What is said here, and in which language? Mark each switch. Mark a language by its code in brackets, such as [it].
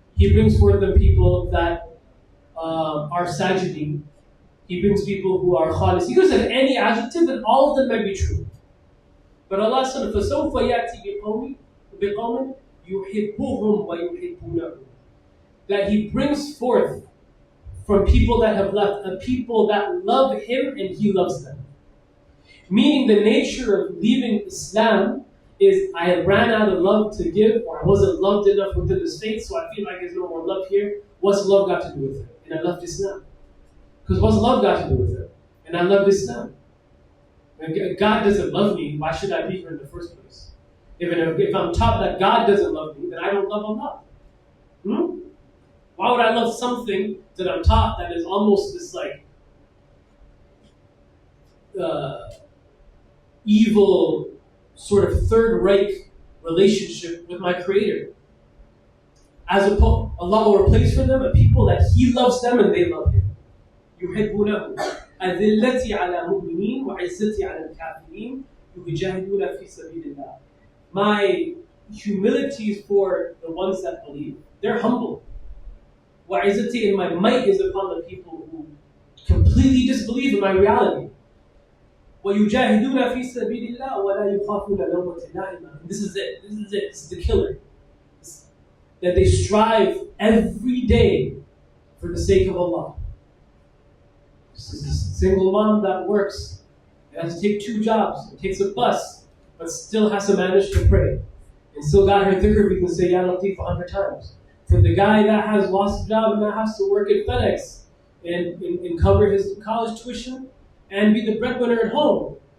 [en] He brings forth the people that are sajidin. He brings people who are khalis. He gives them any adjective and all of them may be true. But Allah said, [ar] فَسَوْفَ يَأْتِي بِقَوْمٍ يُحِبُّهُمْ وَيُحِبُّونَهُ. [en] That He brings forth from people that have left, a people that love Him and He loves them. Meaning the nature of leaving Islam is I ran out of love to give, or I wasn't loved enough within the faith, so I feel like there's no more love here. What's love got to do with it? And I left Islam. Because what's love got to do with it? And I loved Islam. When God doesn't love me, why should I be here in the first place? If I'm taught that God doesn't love me, then I don't love Allah. Why would I love something that I'm taught that is almost this like evil sort of third-rate relationship with my Creator? Allah will replace for them a people that He loves them and they love Him. [ar] يحبونه أذلة على مؤمنين وعزة على الكافرين يجاهدون في سبيل الله. [en] My humility is for the ones that believe. They're humble. [ar] وعزتي, [en] and my might is upon the people who completely disbelieve in my reality. [ar] ويجاهدون في سبيل الله ولا يخافون لومة لائم. [en] This is it. This is the killer. That they strive every day for the sake of Allah. This is a single mom that works. It has to take 2 jobs. It takes a bus, but still has to manage to pray. And still got her dhikr, we can say Ya Latif 100 times. For the guy that has lost his job and that has to work at FedEx and cover his college tuition and be the breadwinner at home.